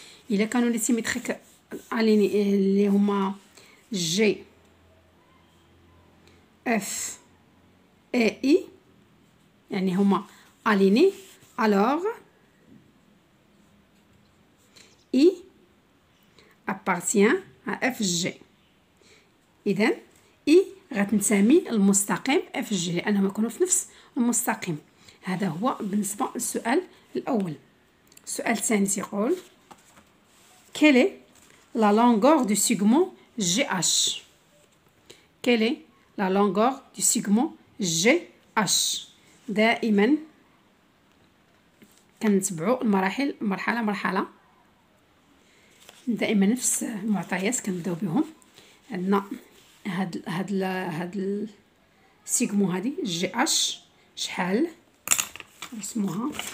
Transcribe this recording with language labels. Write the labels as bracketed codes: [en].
[ar] إلا كانوا لي سيميتريك اليني اللي هما جي اف اي يعني هما اليني، alors I appartient à FG. إذا I غتنتمي للمستقيم FG لأنهم يكونوا في نفس المستقيم. هذا هو بالنسبة للسؤال الأول. [fr] السؤال الثاني تيقول quelle est la longueur du segment GH. quelle est la longueur du segment GH. [ar] دائما كنتبعوا المراحل مرحلة. دائما نفس المعطيات كنبداو بهم. عندنا هاد السيغمون هادي جي اش شحال نرسموها.